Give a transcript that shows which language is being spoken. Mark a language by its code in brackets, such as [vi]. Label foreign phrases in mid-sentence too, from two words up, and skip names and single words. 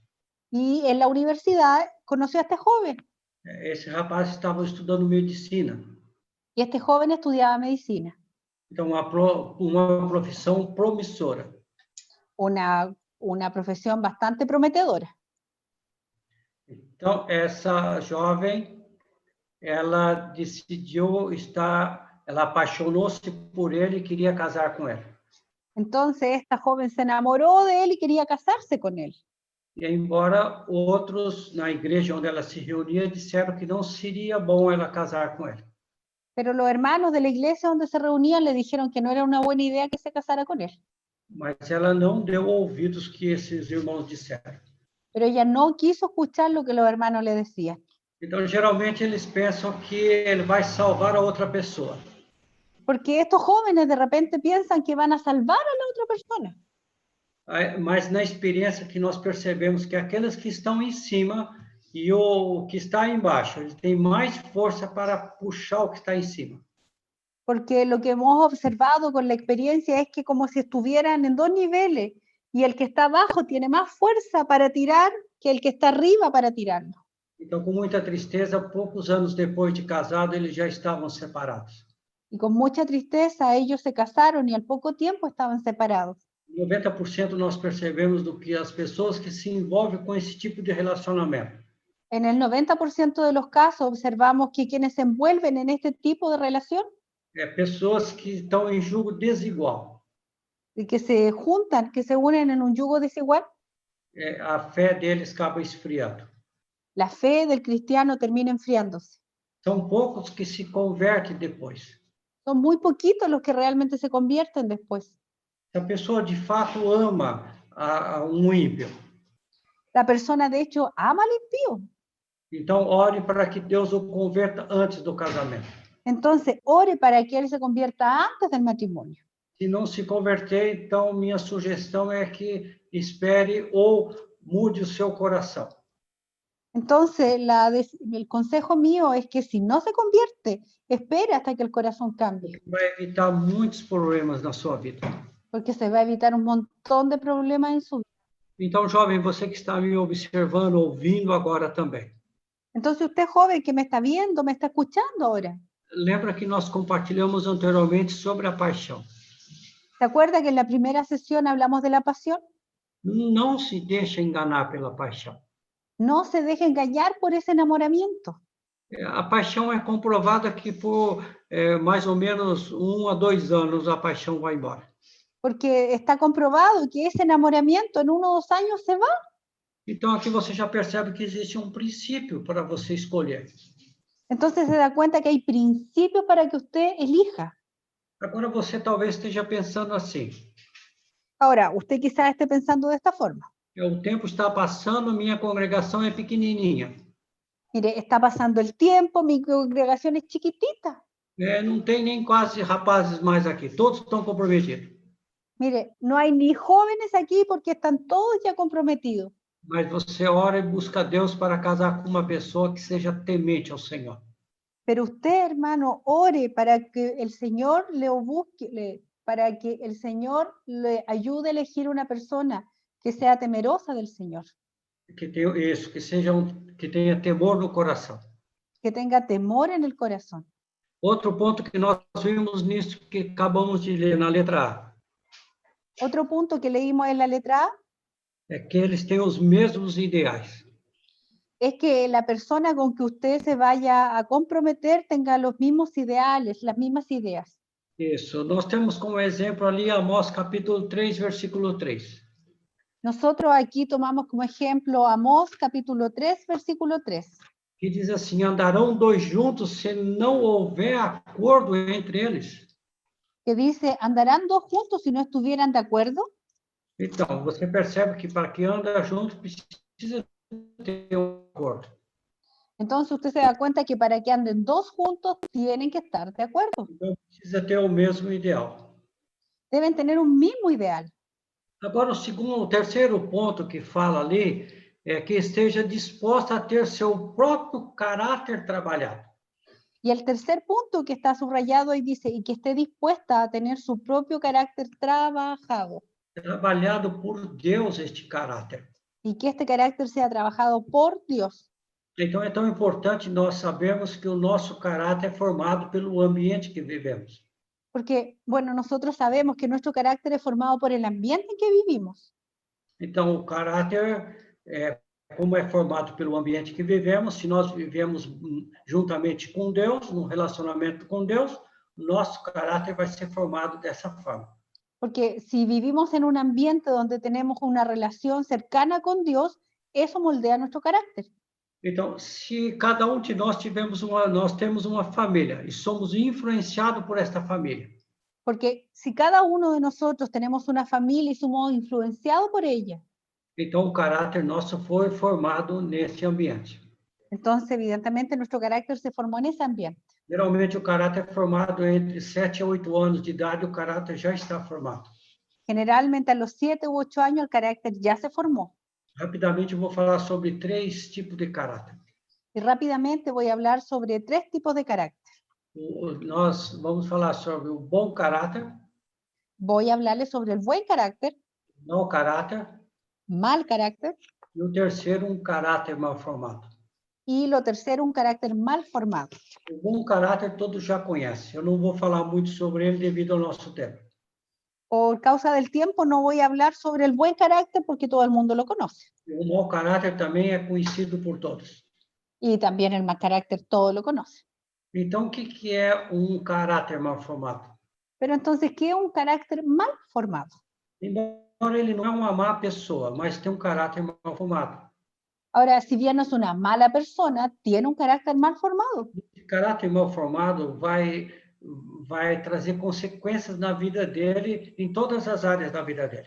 [es] Y en la universidad conoció a este joven. [pt] Esse rapaz estava estudando medicina. [es] Y este joven estudiaba medicina. [pt] Então, uma profissão promissora. [es] Una profesión bastante prometedora. [pt] Então, essa jovem, ela decidiu ela apaixonou-se por ele e queria casar com ele. [es] Entonces, esta joven se enamoró de él y quería casarse con él. [pt] E embora outros na igreja onde ela se reunia disseram que não seria bom ela casar com ele. [es] Pero los hermanos de la iglesia donde se reunían le dijeron que no era una buena idea que se casara con él. [pt] Mas ela não deu ouvidos que esses irmãos disseram. [es] Pero ella no quiso escuchar lo que los hermanos le decían. [pt] Então, geralmente, eles pensam que ele vai salvar a outra pessoa. [es] Porque estos jóvenes de repente piensan que van a salvar a la otra persona. [pt] Mas na experiência que nós percebemos que aqueles que estão em cima e o que está embaixo, ele tem mais força para puxar o que está em cima. [es] Porque lo que hemos observado con la experiencia es que como si estuvieran en dos niveles y el que está abajo tiene más fuerza para tirar que el que está arriba para tirarlo. [pt] Então, com muita tristeza, poucos anos depois de casado, eles já estavam separados. [es] Y con mucha tristeza ellos se casaron y al poco tiempo estaban separados. [pt] 90% nós percebemos do que as pessoas que se envolvem com esse tipo de relacionamento. [es] En el 90% de los casos observamos que quienes se envuelven en este tipo de relación, [pt] Pessoas que estão em jugo desigual. [es] y que se juntan, que se unen en un yugo desigual, [pt] A fé deles acaba esfriando. [es] la fe del cristiano termina enfriándose. [pt] São poucos que se convertem depois. [es] Son muy poquitos los que realmente se convierten después. [pt] Se a pessoa de fato ama a ímpio, [es] La persona de hecho ama al impío. [pt] então ore para que Deus o converta antes do casamento. [es] Entonces, ore para que él se convierta antes del matrimonio. [pt] Se não se converter, então minha sugestão é que espere ou mude o seu coração. [es] Entonces, el consejo mío es que si no se convierte, espere hasta que el corazón cambie, [pt] Vai evitar muitos problemas na sua vida. [es] porque se va a evitar un montón de problemas en su vida. [pt] Então, jovem, você que está me observando, ouvindo agora também. [es] Entonces, usted joven que me está viendo, me está escuchando ahora, [pt] Lembra que nós compartilhamos anteriormente sobre a paixão. [es] ¿se acuerda que en la primera sesión hablamos de la pasión? [pt] Não se deixe enganar pela paixão. [es] No se deje engañar por ese enamoramiento. [pt] A paixão é comprovada que por mais ou menos 1 a 2 anos a paixão vai embora. [es] Porque está comprobado que ese enamoramiento en 1 o 2 años se va. [pt] Então, aqui você já percebe que existe um princípio para você escolher. [es] Entonces se da cuenta que hay principios para que usted elija. [pt] Agora você talvez esteja pensando assim: [es] Ahora, usted quizás esté pensando de esta forma. [pt] o tempo está passando, minha congregação é pequenininha. [es] Mire, está pasando el tiempo, mi congregación es chiquitita. [pt] Não tem nem quase rapazes mais aqui, todos estão comprometidos. [es] Mire, no hay ni jóvenes aquí porque están todos ya comprometidos. [pt] Mas você ora e busca Deus para casar com uma pessoa que seja temente ao Senhor. [es] Pero usted, hermano, ore para que el Señor le busque, para que el Señor le ayude a elegir una persona que sea temerosa del Señor, [pt] Que tenha isso, que tenha temor no coração. [es] que tenga temor en el corazón. [pt] Outro ponto que nós vimos nisso que acabamos de ler na letra A, [es] Otro punto que leímos en la letra A [pt] é que eles têm os mesmos ideais. [es] es que la persona con que usted se vaya a comprometer tenga los mismos ideales, las mismas ideas. [pt] Isso, nós temos como exemplo ali Amós capítulo 3, versículo 3. [es] Nosotros aquí tomamos como ejemplo Amós capítulo 3, versículo 3. [pt] Que diz assim: andarão dois juntos se não houver acordo entre eles. [es] Que dice, ¿andarán dos juntos si no estuvieran de acuerdo? [pt] Então, você percebe que para que anda junto precisa ter um acordo. [es] Entonces usted se da cuenta que para que anden dos juntos tienen que estar de acuerdo. [pt] Então, precisa ter o mesmo ideal. [es] Deben tener un mismo ideal. [pt] Agora, o terceiro ponto que fala ali é que esteja disposta a ter seu próprio caráter trabalhado. [es] Y el tercer punto que está subrayado ahí dice, y que esté dispuesta a tener su propio carácter trabajado. [pt] Trabalhado por Deus este caráter. [es] Y que este carácter sea trabajado por Dios. [pt] Então, é tão importante nós sabermos que o nosso caráter é formado pelo ambiente que vivemos. [es] Porque, bueno, nosotros sabemos que nuestro carácter es formado por el ambiente en que vivimos. [pt] Então, o caráter, como é formado pelo ambiente que vivemos, se nós vivemos juntamente com Deus, num relacionamento com Deus, nosso caráter vai ser formado dessa forma. [es] Porque si vivimos en un ambiente donde tenemos una relación cercana con Dios, eso moldea nuestro carácter. [pt] Então, se cada um de nós nós temos uma família e somos influenciados por esta família. [es] Porque si cada uno de nosotros tenemos una familia y somos influenciados por ella, [pt] Então, o caráter nosso foi formado nesse ambiente. [es] entonces evidentemente nuestro carácter se formó en ese ambiente. [pt] Geralmente, o caráter é formado entre 7 a 8 anos de idade, o caráter já está formado. [es] Generalmente a los 7 u 8 años el carácter ya se formó. [pt] Rapidamente, eu vou falar sobre 3 tipos de caráter. [es] Y rápidamente voy a hablar sobre 3 tipos de carácter. [pt] Nós vamos falar sobre o bom caráter, [es] Voy a hablarles sobre el buen carácter, [pt] mau caráter, [es] mal carácter, [pt] e o terceiro, um caráter mal formado. [es] y lo tercero, un carácter mal formado. [pt] O bom caráter todos já conhecem. Eu não vou falar muito sobre ele devido ao nosso tempo. [es] Por causa del tiempo no voy a hablar sobre el buen carácter porque todo el mundo lo conoce. [pt] O mau caráter também é conhecido por todos. [es] Y también el mal carácter todo lo conoce. [pt] Então, o que é um caráter mal formado? [es] Pero entonces, ¿qué es un carácter mal formado? [pt] Embora ele não é uma má pessoa, mas tem um caráter mal formado. [es] Ahora, si bien no es una mala persona, tiene un carácter mal formado. [pt] Esse caráter mal formado vai trazer consequências na vida dele, em todas as áreas da vida dele.